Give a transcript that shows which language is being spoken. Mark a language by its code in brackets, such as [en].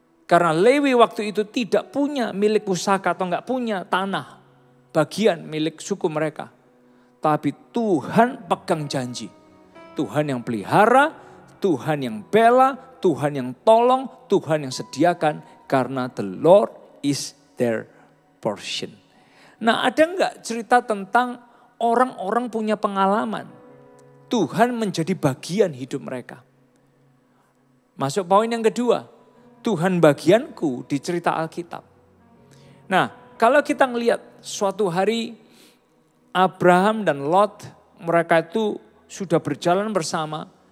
[id] Karena Lewi waktu itu tidak punya milik pusaka atau enggak punya tanah. Bagian milik suku mereka. Tapi Tuhan pegang janji. Tuhan yang pelihara, Tuhan yang bela, Tuhan yang tolong, Tuhan yang sediakan. Karena [en] the Lord is their portion. [id] Nah, ada enggak cerita tentang orang-orang punya pengalaman? Tuhan menjadi bagian hidup mereka. Masuk poin yang kedua. Tuhan bagianku di cerita Alkitab. Nah, kalau kita ngelihat suatu hari Abraham dan Lot, mereka itu sudah berjalan bersama.